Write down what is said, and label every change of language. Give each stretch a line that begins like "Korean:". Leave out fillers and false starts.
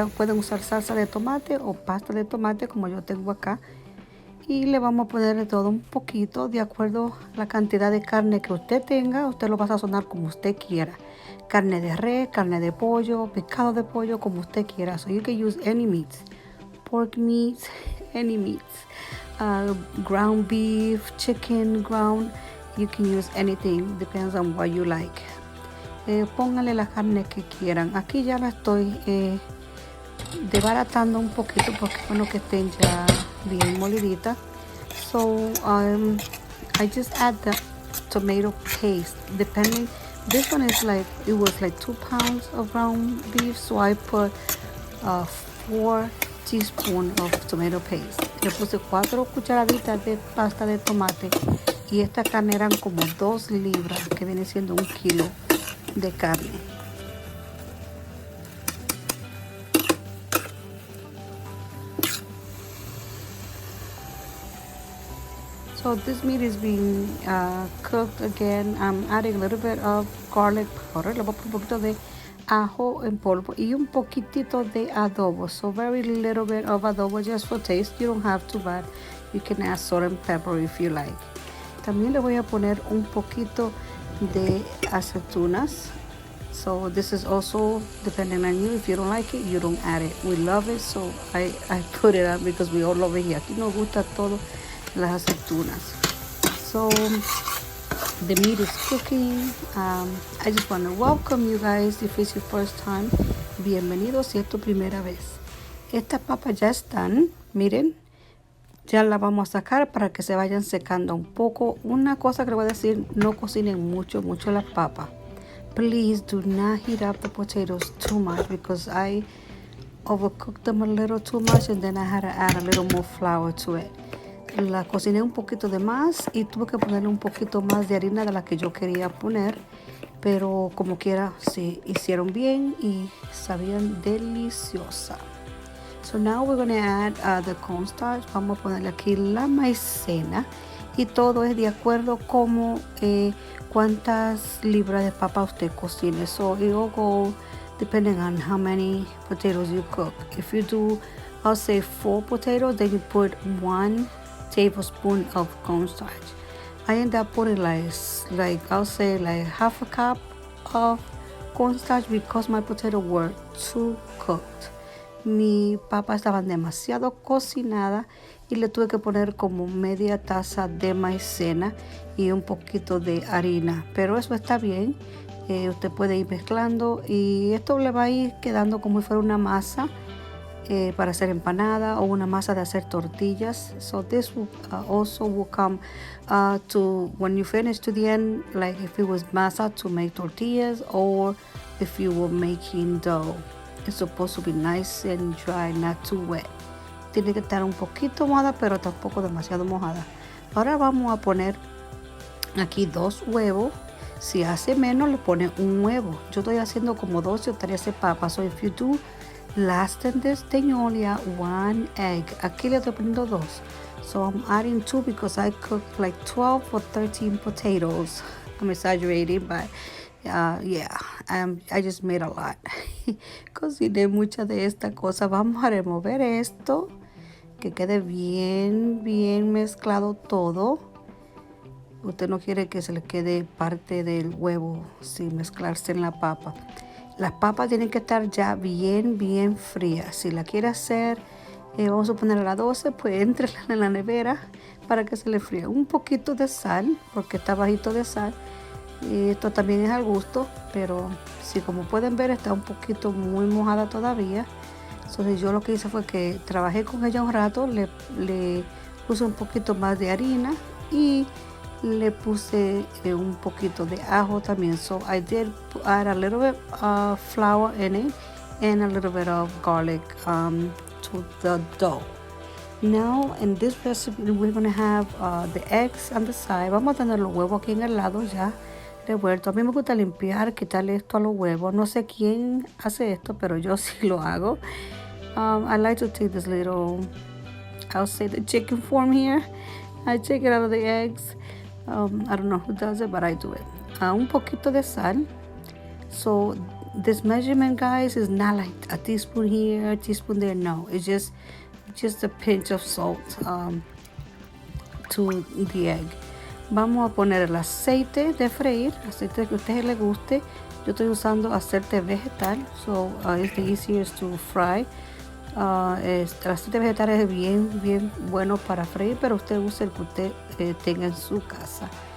Spanish: Pueden usar salsa de tomate o pasta de tomate como yo tengo acá. Y le vamos a poner de todo un poquito de acuerdo a la cantidad de carne que usted tenga. Usted lo va a sazonar como usted quiera. Carne de res, carne de pollo, pescado de pollo, como usted quiera.
English: So you can use any meats. Pork meats, any meats. Ground beef, chicken, ground. You can use anything. Depends on what you like.
Spanish: Pónganle la carne que quieran. Aquí ya la estoy desbaratando un poquito porque es bueno que estén ya bien moliditas.
English: So I just add the tomato paste. Depending, this one is like, it was like 2 pounds of ground beef, so I put 4 teaspoons of tomato paste.
Spanish: Le puse 4 cucharaditas de pasta de tomate y esta carne eran como 2 libras, que viene siendo 1 kilo de carne.
English: So this meat is being cooked again. I'm adding a little bit of garlic powder.
Spanish: Le voy a poner un poquito de ajo en polvo y un poquitito de adobo.
English: So very little bit of adobo just for taste. You don't have to, but you can add salt and pepper if you like.
Spanish: También le voy a poner un poquito de aceitunas.
English: So this is also depending on you. If you don't like it, you don't add it. We love it, so I put it up because we all love it here.
Spanish: Aquí nos gusta todo las aceitunas.
English: So the meat is cooking. I just want to welcome you guys if it's your first time.
Spanish: Bienvenidos si es tu primera vez. Estas papas ya están, miren. Ya la vamos a sacar para que se vayan secando un poco. Una cosa que le voy a decir, no cocinen mucho las papas.
English: Please do not heat up the potatoes too much because I overcooked them a little too much and then I had to add a little more flour to it.
Spanish: La cociné un poquito de más y tuve que ponerle un poquito más de harina de la que yo quería poner, pero como quiera se hicieron bien y sabían deliciosa.
English: So now we're going to add the cornstarch.
Spanish: Vamos a ponerle aquí la maicena y todo es de acuerdo como cuántas libras de papa usted cocine.
English: So it will go depending on how many potatoes you cook. If you do, I'll say 4 potatoes, then you put 1 tablespoons of cornstarch. I end up putting I'll say like half a cup of cornstarch because my potatoes were too cooked.
Spanish: Mi papa estaban demasiado cocinadas y le tuve que poner como media taza de maicena y un poquito de harina, pero eso está bien. Usted puede ir mezclando y esto le va a ir quedando como si fuera una masa para hacer empanada o una masa de hacer tortillas.
English: So this also will come to when you finish to the end, like if it was masa to make tortillas or if you were making dough. It's supposed to be nice and dry, not too wet.
Spanish: Tiene que estar un poquito mojada, pero tampoco demasiado mojada. Ahora vamos a poner aquí 2 huevos. Si hace menos, le pone un huevo. Yo estoy haciendo como 12 o 13 papas.
English: So if you do less than this, then you only add 1 egg.
Spanish: Aquí le estoy poniendo 2.
English: So I'm adding 2 because I cooked like 12 or 13 potatoes. I'm exaggerating, but I just made a lot.
Spanish: Cociné mucha de esta cosa. Vamos a remover esto, que quede bien mezclado todo. Usted no quiere que se le quede parte del huevo sin mezclarse en la papa. Las papas tienen que estar ya bien frías. Si la quiere hacer, vamos a poner a las 12, pues entrela en la nevera para que se le fríe. Un poquito de sal, porque está bajito de sal. Y esto también es al gusto, pero si como pueden ver está un poquito muy mojada todavía. Entonces yo lo que hice fue que trabajé con ella un rato, le puse un poquito más de harina y le puse un poquito de ajo también.
English: So I did add a little bit of flour in it and a little bit of garlic to the dough. Now in this recipe we're going to have the eggs on the side.
Spanish: Vamos a tener los huevos aquí en el lado ya revuelto. A mí me gusta limpiar, quitarle esto a los huevos. No sé quién hace esto, pero yo sí lo hago.
English: I like to take this little, I'll say the chicken form here. I take it out of the eggs. I don't know who does it, but I do it.
Spanish: Un poquito de sal.
English: So this measurement, guys, is not like a teaspoon here, a teaspoon there. No, it's just a pinch of salt to the egg.
Spanish: Vamos a poner el aceite de freír, aceite que a ustedes les guste. Yo estoy usando aceite vegetal,
English: so it's the easiest to fry.
Spanish: El aceite vegetal es bien bueno para freír, pero usted use el que usted tenga en su casa.